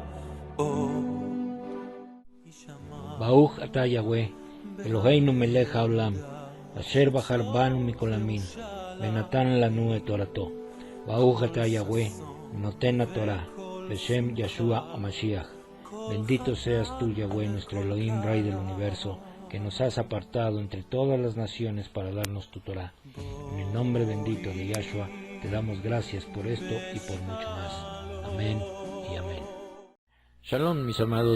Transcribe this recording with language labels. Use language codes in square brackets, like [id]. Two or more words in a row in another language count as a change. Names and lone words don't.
[he] ברוך אתה יהוה אלוהינו מלך העולם אשר בחר בנו מכל המין ונתן לנו את תורתו. ברוך אתה Yahweh, נותן התורה, בשם Yeshua Hamashiach. [es] Bendito seas tú, Yahweh, nuestro Elohim, Rey del universo, que nos has apartado entre todas las naciones para darnos tu Torah. En el nombre bendito de Yahshua, te damos gracias por esto y por mucho más. Amén y amén. Shalom, mis amados.